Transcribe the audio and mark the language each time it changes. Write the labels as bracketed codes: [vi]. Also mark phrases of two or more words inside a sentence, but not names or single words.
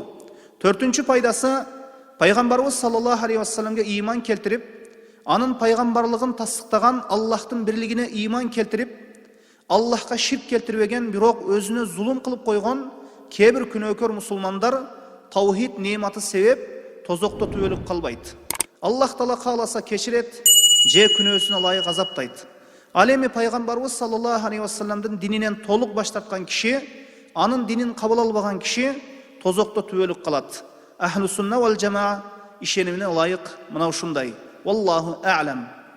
[ky] Төртүнчү пайдасы, пайгамбарыбыз [ar] صلى الله عليه [ky] вассаламга ыйман келтирип, анын пайгамбарлыгын тасдыктаган, Аллахтын бирлигине ыйман келтирип, Аллахка ширк келтирбеген, бирок өзүнө зулум кылып койгон кээ бир күнөөкөр мусулмандар таухид неаматы себеп тозокто түбөлүп калбайт. Аллах таала кааласа кечирет, же күнөөсүнө ылайык азаптайт. Ал эми пайгамбарыбыз [ar] صلى الله عليه [ky] вассаламдын дининен толук баш тарткан киши, анын динин кабыл албаган киши тозокто түбөлүп калат. [ar] أهل السنة والجماعة [ky] ишенимине лайык мына ушундай. [ar] والله أعلم.